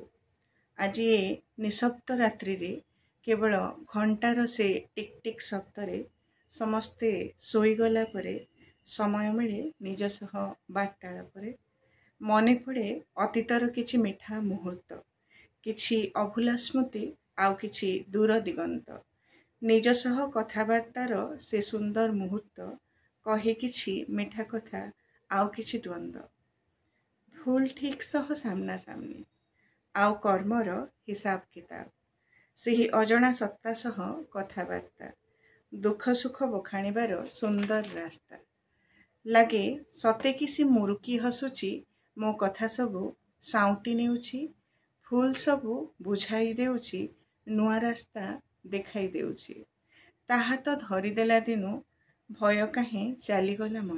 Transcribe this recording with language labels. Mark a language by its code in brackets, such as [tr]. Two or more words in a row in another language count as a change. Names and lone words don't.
[or] ଆଜି ଏ ନିଶବ୍ଦ ରାତ୍ରି ରେ କେବଳ ଘଣ୍ଟାର ସେ ଟିକ୍ ଟିକ୍ ଶବ୍ଦ ରେ ସମସ୍ତେ ଶୋଇଗଲା ପରେ ସମୟ ମିଳେ ନିଜ ସହ ବାର୍ତ୍ତାଳାପରେ ମନେ ପଡ଼େ ଅତୀତର କିଛି ମିଠା ମୁହୂର୍ତ୍ତ, କିଛି ଅଭୁଲା ସ୍ମୃତି ଆଉ କିଛି ଦୂର ଦିଗନ୍ତ। ନିଜ ସହ କଥାବାର୍ତ୍ତାର ସେ ସୁନ୍ଦର ମୁହୂର୍ତ୍ତ କହେ କିଛି ମିଠା କଥା ଆଉ କିଛି ଦ୍ୱନ୍ଦ୍ୱ। ଭୁଲ ଠିକ ସହ ସାମନା ସାମନି ଆଉ କର୍ମର ହିସାବ କିତାବ। ସେହି ଅଜଣା ସତ୍ତା ସହ କଥାବାର୍ତ୍ତା ଦୁଃଖ ସୁଖ ବଖାଣିବାର ସୁନ୍ଦର ରାସ୍ତା। ଲାଗେ ସତେ କିଏ ମୁରୁକି ହସୁଛି ମୋ କଥା ସବୁ ସାଉଣ୍ଟି ନେଉଛି। ଫୁଲ ସବୁ ବୁଝାଇ ଦେଉଛି ନୂଆ ରାସ୍ତା ଦେଖାଇ ଦେଉଛି। ତାହା ତ ଧରିଦେଲା ଦିନୁ ଭୟ କାହିଁ ଚାଲିଗଲା ମନ।